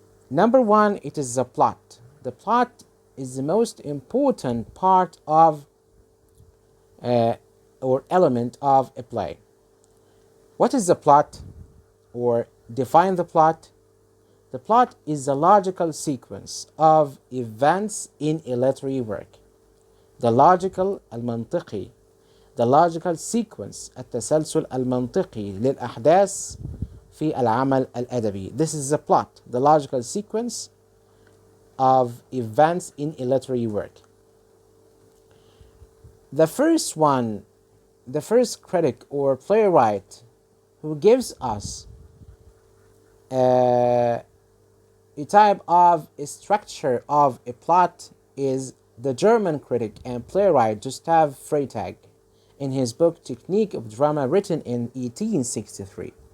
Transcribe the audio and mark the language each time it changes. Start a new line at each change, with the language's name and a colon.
English: Number 1, it is the plot. The plot is the most important part of or element of a play. What is the plot, or define the plot? The plot is the logical sequence of events in a literary work. The logical
Arabic: المنطقي,
English: the logical sequence
Arabic: التسلسل المنطقي للأحداث في العمل الأدبي.
English: This is the plot, the logical sequence of events in a literary work. The first one, the first critic or playwright who gives us a type of a structure of a plot is the German critic and playwright Gustav Freytag in his book Technique of Drama, written in 1863.